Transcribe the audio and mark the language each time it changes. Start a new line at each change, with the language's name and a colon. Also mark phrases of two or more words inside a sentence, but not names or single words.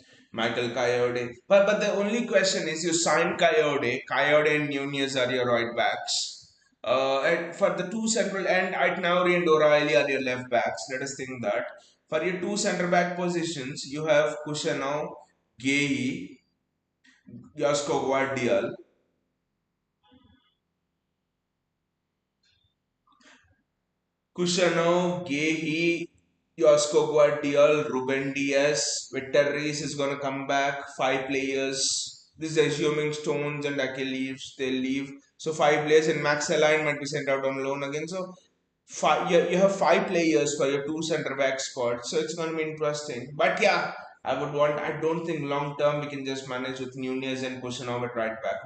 English: Michael Coyote. But the only question is you sign Coyote. Coyote and Nunez are your right backs. And for the two central and Aitnauri and O'Reilly are your left backs. Let us think that. For your two centre back positions, you have Kushanov, Gehi, Josko Guardiol. Kushanov, Gehi, Josko Guardiol, Ruben Diaz, Victor Reis is going to come back. Five players. This is assuming Stones and Achilles they leave. So five players and Max Align might be sent out on loan again. So you have five players for your two centre back spots. So it's going to be interesting. But yeah, I don't think long term we can just manage with Nunez and Kushanov at right back.